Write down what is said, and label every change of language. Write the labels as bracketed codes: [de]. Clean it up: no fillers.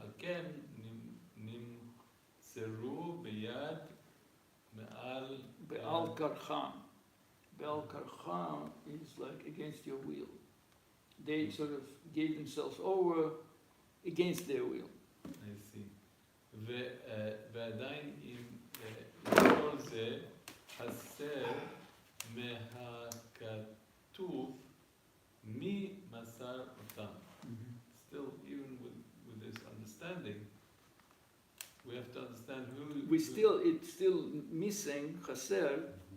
[he] על כן נמסרו ביד מעל Be'al karcham. [en] Be'al karcham is like against your will. They sort of gave themselves over against their will. I see. [he] ועדיין עם כל זה חסר מהכתוב מי מסר אותם. [en] Still, even with this understanding, we have to understand It's still missing, chaser,